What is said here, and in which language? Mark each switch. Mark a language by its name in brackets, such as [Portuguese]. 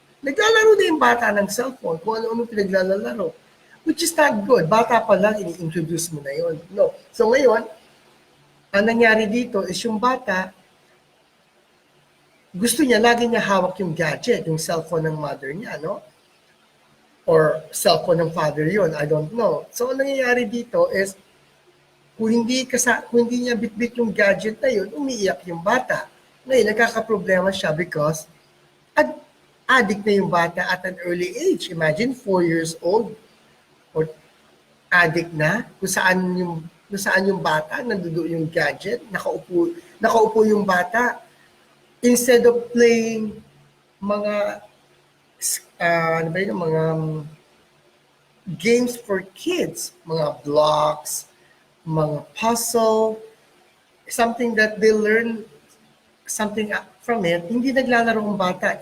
[Filipino] Naglalaro na yung bata ng cellphone kung ano-ano pinaglalaro. [English] Which is not good. [Filipino] Bata pa lang, ini-introduce mo na yon. No. So ngayon, ang nangyari dito is yung bata, gusto niya, lagi niya hawak yung gadget, yung cellphone ng mother niya, no? [English] Or cellphone [Filipino] ng [English] father yon, I don't know. [Filipino] So ang nangyayari dito is, kung hindi niya bitbit yung gadget na yun, umiiyak yung bata. Ngayon, nagkakaproblema siya [English] because addict [Filipino] na yung bata [English] at an early age. [Filipino] Imagine 4 years old or addict na kung saan yung bata nandoon yung gadget, nakaupo yung bata [English] instead of playing [Filipino] mga ano ba yun, mga [English] games for kids, [Filipino] mga blocks, mga puzzle, [English] something that they learn something from it, [Filipino] hindi naglalaro ang bata.